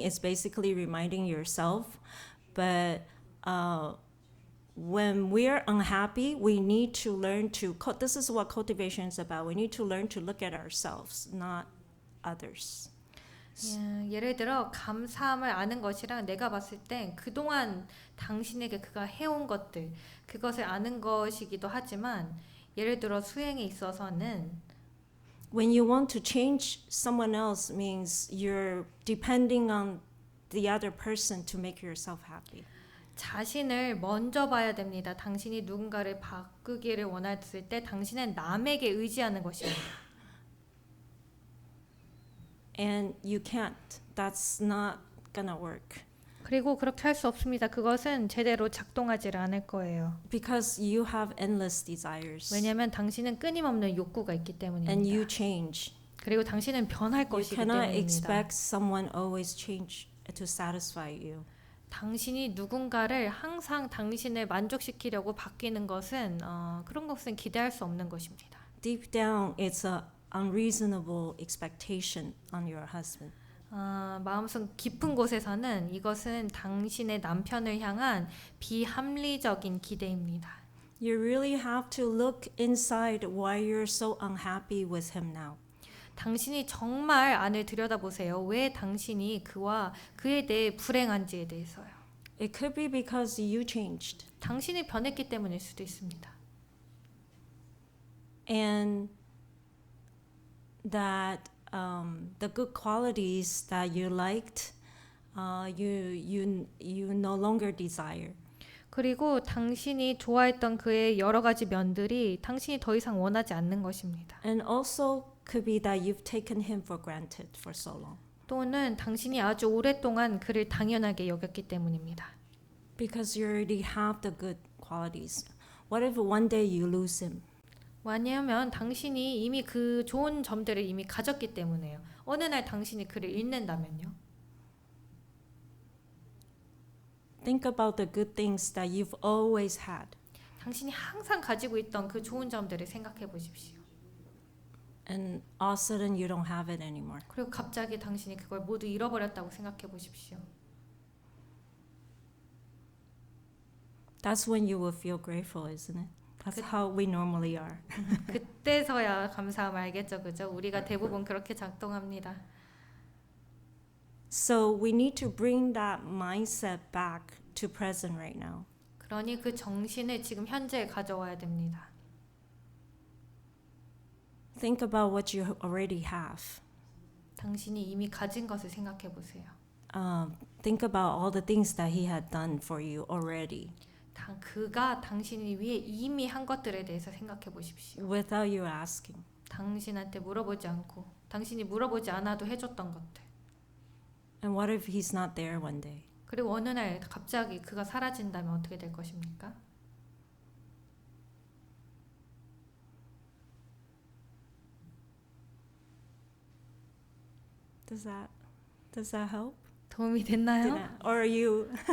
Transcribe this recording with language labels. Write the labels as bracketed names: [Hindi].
[English] It's basically reminding yourself. But when we're unhappy, we need to learn to. This is what cultivation is about. We need to learn to look at ourselves, not others. [Korean] 예를 들어 감사함을 아는 것이랑 내가 봤을 땐 그동안 당신에게 그가 해온 것들 그것을 아는 것이기도 하지만 예를 들어 수행에 있어서는 [English] When you want to change someone else means you're depending on the other person to make yourself happy. [Korean] 자신을 먼저 봐야 됩니다. 당신이 누군가를 바꾸기를 원했을 때 당신은 남에게 의지하는 것입니다. [English] And you can't. That's not gonna work. [Korean] 그리고 그렇게 할 수 없습니다. 그것은 제대로 작동하지 않을 거예요. [English] Because you have endless desires. [Korean] 왜냐하면 당신은 끊임없는 욕구가 있기 [English] And [Korean] 때문입니다. [English] you change. [Korean] 그리고 당신은 변할 [English] You [Korean] 것이기 [English] cannot [Korean] 때문입니다. [English] expect someone always change to satisfy you. [Korean] 당신이 누군가를 항상 당신을 만족시키려고 바뀌는 것은 그런 것은 기대할 수 없는 것입니다. [English] Deep down, it's a unreasonable expectation on your husband. [Korean] 마음속 깊은 곳에서는 이것은 당신의 남편을 향한 비합리적인 기대입니다. [English] You really have to look inside why you're so unhappy with him now. [Korean] 당신이 정말 안을 들여다보세요. 왜 당신이 그에 대해 불행한지에 대해서요. [English] It could be because you changed. [Korean] 당신이 변했기 때문일 수도 있습니다. [English] And that the good qualities that you liked, you no longer desire. [Korean] 그리고 당신이 좋아했던 그의 여러 가지 면들이 당신이 더 이상 원하지 않는 것입니다. [English] And also could be that you've taken him for granted for so long. [Korean] 또는 당신이 아주 오랫동안 그를 당연하게 여겼기 때문입니다. [English] Because you already have the good qualities. What if one day you lose him? [Korean] 왜냐하면 당신이 이미 그 좋은 점들을 이미 가졌기 때문에요. 어느 날 당신이 그를 잃는다면요. [English] Think about the good things that you've always had. [Korean] 당신이 항상 가지고 있던 그 좋은 점들을 생각해 보십시오. [English] And all of a sudden you don't have it anymore. [Korean] 그리고 갑자기 당신이 그걸 모두 잃어버렸다고 생각해 보십시오. [English] That's when you will feel grateful, isn't it? That's how we normally are. [Korean] 그때서야 감사함을 알겠죠, 그죠? 우리가 대부분 그렇게 작동합니다. [English] So we need to bring that mindset back to present right now. [Korean] 그러니 그 정신을 지금 현재에 가져와야 됩니다. [English] Think about what you already have. [Korean] 당신이 이미 가진 것을 생각해 보세요. [English] Think about all the things that he had done for you already. [Korean] 그가 당신을 위해 이미 한 것들에 대해서 생각해 보십시오. [English] Without you asking. [Korean] 당신한테 물어보지 않고 당신이 물어보지 않아도 해줬던 것들. [English] And what if he's not there one day? [Korean] 그리고 어느 날 갑자기 그가 사라진다면 어떻게 될 것입니까? [English] Does that help? [Korean] 도움이 됐나요? [English] Or are you